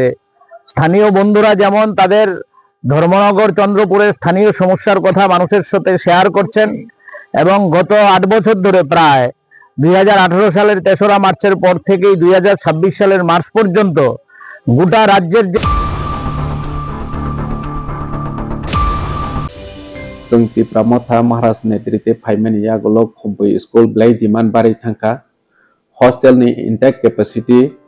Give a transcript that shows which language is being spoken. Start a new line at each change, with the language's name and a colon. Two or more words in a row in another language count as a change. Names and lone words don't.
Bangla: স্থানীয় বন্ধুরা যেমন তাদের ধর্মনগর চন্দ্রপুরের স্থানীয় সমস্যার কথা মানুষের সাথে শেয়ার করছেন এবং গত 8 বছর ধরে প্রায় 2018 সালের 3রা মার্চের পর থেকেই 2026 সালের মার্চ পর্যন্ত গোটা রাজ্যের
Kok Borok: जोंनि प्रमोथा महाराज नेतृत्वे फाइमानि यागोलो खम्बो स्कुल ब्लाइ डिमान्ड बारि थांखा हस्टेलनि
English: intake capacity